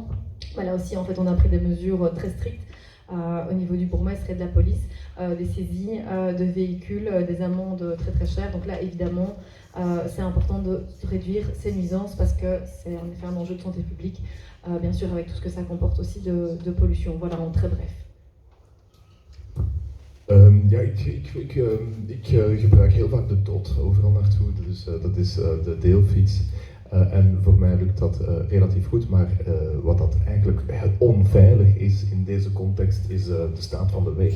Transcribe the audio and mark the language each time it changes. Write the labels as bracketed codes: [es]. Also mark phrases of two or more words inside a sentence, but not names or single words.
[fr] Bah là aussi, en fait, on a pris des mesures très strictes au niveau du bourgmestre et de la police, des saisies de véhicules, des amendes très très chères. Donc là, évidemment, c'est important de réduire ces nuisances parce que c'est en effet un enjeu de santé publique, bien sûr, avec tout ce que ça comporte aussi de pollution. Voilà, en très bref. [nl] Ja, ik gebruik heel vaak de DOT overal naartoe, dus dat is de deelfiets. En voor mij lukt dat relatief goed, maar wat dat eigenlijk onveilig is in deze context is de staat van de weg.